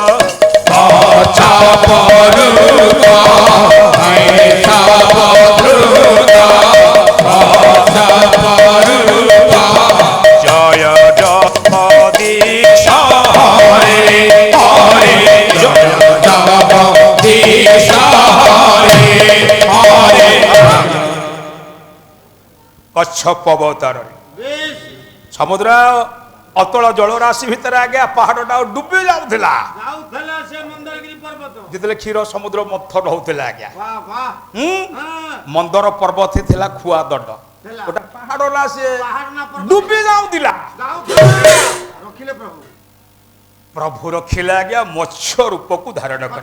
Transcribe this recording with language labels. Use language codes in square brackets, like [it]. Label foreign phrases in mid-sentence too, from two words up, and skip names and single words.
[or] ଜୟ ଜଗଦୀଶ ହରେ ହରେ ଜୟ କଚ୍ଛପ ଅବତାରଣେ বেশ ସମୁଦ୍ର ଅତଳ ଜଳରାଶି ଭିତରେ ଆଗେ ପାହାଡଟା ଡୁବି যাଉଥିଲା ଯାଉଥିଲା ସେ ମନ୍ଦରଗିରି ପର୍ବତ ଯେତେବେଳେ କ୍ଷୀର ସମୁଦ୍ର ମନ୍ଥନ ହଉଥିଲା ଆଜ୍ଞା ବାଃ ବାଃ ହୁଁ ହଁ ମନ୍ଦର ପର୍ବତ ଥିଲା ଖୁଆ ଦଣ୍ଡ ଥିଲା। ଗୋଟେ ପାହାଡ ନା ସେ ପାହାଡ଼ ନା ପର୍ବତ ଡୁବି ଯାଉଥିଲା ଯାଉଥିଲା ରଖିଲେ ପ୍ରଭୁ ପ୍ରଭୁ ରଖିଲେ ଆଜ୍ଞା ମତ୍ସ୍ୟ ରୂପକୁ ଧାରଣ କରି